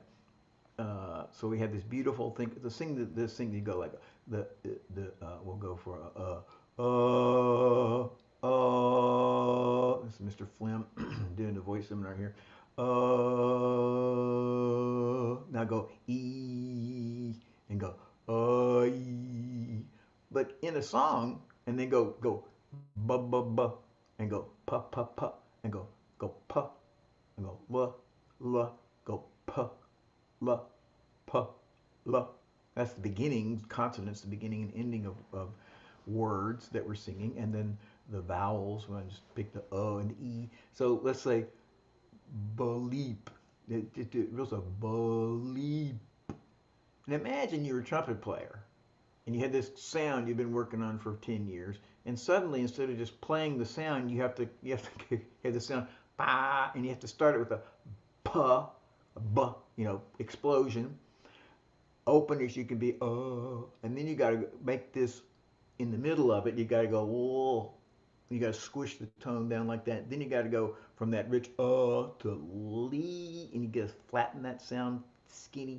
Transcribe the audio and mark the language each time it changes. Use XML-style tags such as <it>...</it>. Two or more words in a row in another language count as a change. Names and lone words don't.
<en>So we have this beautiful thing. This thing you go like the we'll go for this is Mr. Flim doing the voice seminar here. Now go e and go e, but in a song and then go bu bu bu and go pa pa pa and go pa and go la la go pa la pa la. That's the beginning consonants, the beginning and ending of words that we're singing, and then the vowels. When I just pick the and the e. So let's say bleep. It was a bleep. And imagine you're a trumpet player and you had this sound you've been working on for 10 years, and suddenly instead of just playing the sound, you have to have the sound ba, and you have to start it with a pa, a bu, explosion. Open as you can be, and then you got to make this in the middle of it. You got to go, whoa. You got to squish the tone down like that. Then you got to go from that rich to lee, and you got to flatten that sound skinny.</en>